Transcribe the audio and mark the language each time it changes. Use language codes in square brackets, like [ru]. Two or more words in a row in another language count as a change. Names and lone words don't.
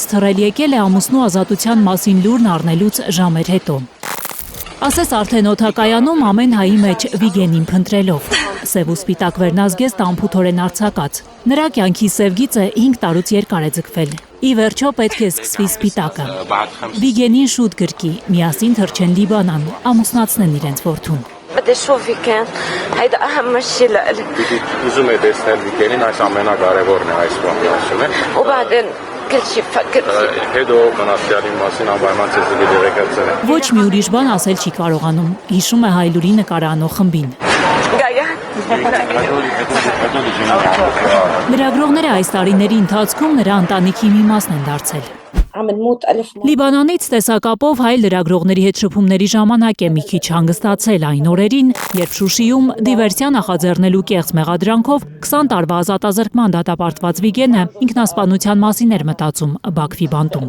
[hy] թռել եկել է ամուսնու ազատության մասին լուրն առնելուց ժամեր հետո։ Ասես արդեն օդակայանում ամեն հայի մեջ Վիգենին փնտրելով։ Սև ու սպիտակ վերնազգեստ անփութորեն արձակած։ Նրա կյանքի սև գիծը 5 տարուց երկար է ձգվել։ Ի վերջո պետք է սկսվի սպիտակը։ Վիգենին շուտ գրկի, միասին թռչեն Լիբանան, ամուսնացնեն իրենց որդուն։ [ar] بدي اشوف فيكان هيدا اهم شيء لإلي [hy] ուզում եք տեսնել Վիգենին, այս ամենակարևորն է այս բանը, ասում եմ։ [ar] وبعدين كل شيء بفكر فيه [hy] Հետո մնացյալի մասին անպայման ցեզ դերեկացել եմ։ Ոչ մի ուրիշ բան ասել չի կարողանում, հիշում է Հայլուրի նկարանող խմբին։ Լրագրողները այս տարիների ընթացքում նրա ընտանիքի մի մասն են դարձել։ Լիբանանից տեսակապով հայ լրագրողների հետ շփումների ժամանակ է մի քիչ հանգստացել այն օրերին, երբ Շուշիում դիվերսիա նախաձեռնելու կեղծ մեղադրանքով 20 տարվա ազատազրկման դատապարտված Վիգենը ինքնասպանության մասին էր մտածում Բաքվի բանտում։